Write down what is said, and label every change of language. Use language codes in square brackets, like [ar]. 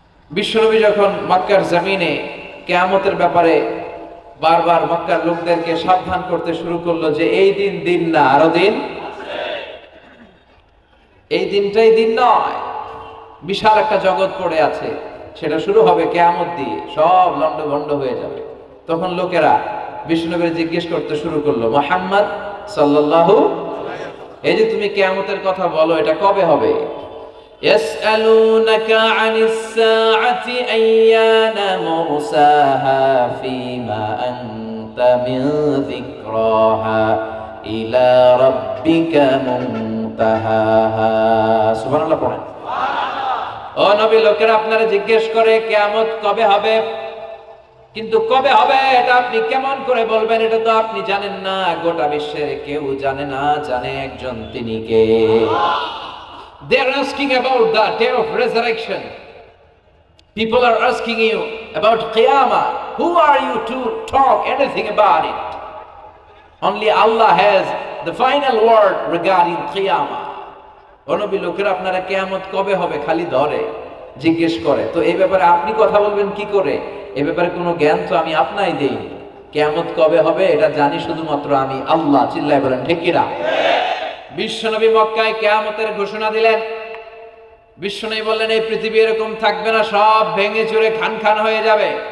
[bn] বিশ্বনবী যখন মক্কার জমিনে কিয়ামতের ব্যাপারে বারবার মক্কার লোকদেরকে সাবধান করতে শুরু করলো যে এই দিন দিন না, আরো দিন, এই দিনটাই দিন নয়, বিশাল একটা জগৎ পড়ে আছে, সেটা শুরু হবে কিয়ামত দিয়ে, সব লন্ডভন্ড হয়ে যাবে। তখন লোকেরা বিশ্বনবীকে জিজ্ঞেস করতে শুরু করলো, মুহাম্মদ সাল্লাল্লাহু, এই যে তুমি কিয়ামতের কথা বলো, এটা কবে হবে? [ar] يسألونك عن الساعة أيان مرساها فيما أنت من ذكراها إلى ربك منتهاها سبحان الله [bn] পড়েন। ও নবী, লোকেরা আপনারা জিজ্ঞেস করে কিয়ামত কবে হবে, কিন্তু কবে হবে এটা আপনি কেমন করে বলবেন? এটা তো আপনি জানেন না, গোটা বিশ্বের কেউ জানে না, জানে একজন, তিনি কে? [en] They are asking about the day of resurrection. People are asking you about Qiyamah. Who are you to talk anything about it? Only Allah has the final word regarding Qiyamah. [bn] অনবী, লোকেরা আপনারা কিয়ামত কবে হবে খালি ধরে জিজ্ঞেস করে, তো এই ব্যাপারে আপনি কথা বলবেন কি করে? এই ব্যাপারে কোনো জ্ঞান তো আমি আপনাই দেই। কিয়ামত কবে হবে এটা জানি শুধুমাত্র আমি আল্লাহ। চিল্লায় বলেন ঠিক কিনা? বিশ্বনবী মক্কায় কিয়ামতের ঘোষণা দিলেন। বিশ্বনবী বললেন, এই পৃথিবী এরকম থাকবে না, সব ভেঙে চুরে খান খান হয়ে যাবে।